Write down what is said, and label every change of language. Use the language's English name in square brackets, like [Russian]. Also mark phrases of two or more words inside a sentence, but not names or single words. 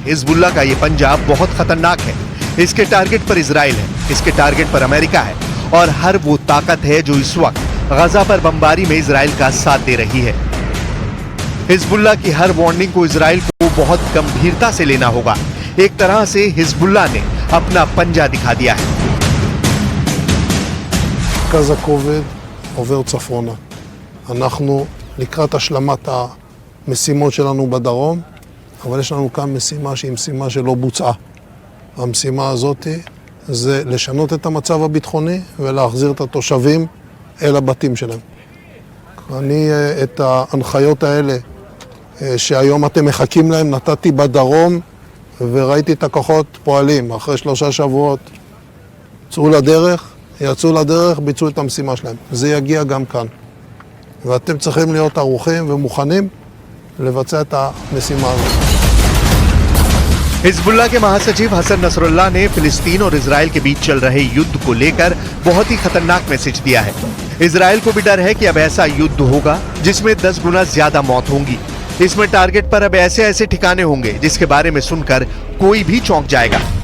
[Hindi] हिजबुल्लाह का यह पंजा बहुत खतरनाक है। इसके टारगेट पर इजराइल है, इसके टारगेट पर अमेरिका है और हर वो ताकत है जो इस वक्त गजा पर बमबारी में इजराइल का साथ दे रही है। हिजबुल्लाह की हर वार्निंग को इजराइल को बहुत गंभीरता से लेना होगा। एक तरह से हिजबुल्लाह ने अपना पंजा दिखा दिया है। [Hebrew] מרכז הכובד עובר צפונה. אנחנו לקראת השלמת המשימות שלנו בדרום, אבל יש לנו כאן משימה שהיא משימה שלא בוצעה. המשימה הזאת זה לשנות את המצב הביטחוני ולהחזיר את התושבים אל הבתים שלהם. אני את ההנחיות האלה שהיום אתם מחכים להם נתתי בדרום וראיתי את הכוחות פועלים. אחרי 3 שבועות יצאו לדרך, ביצעו את המשימה שלהם. זה יגיע גם כאן. ואתם צריכים להיות ערוכים ומוכנים לבצע את המשימה הזאת. [Hindi] हिजबुल्लाह के महासचिव हसन नसरुल्लाह ने फिलिस्तीन और इजराइल के बीच चल रहे युद्ध को लेकर बहुत ही खतरनाक मैसेज दिया है। इजराइल को भी डर है कि अब ऐसा युद्ध होगा जिसमें 10 गुना ज्यादा मौत होंगी। इसमें टारगेट पर अब ऐसे ऐसे ठिकाने होंगे जिसके बारे में सुनकर कोई भी चौंक जाएगा।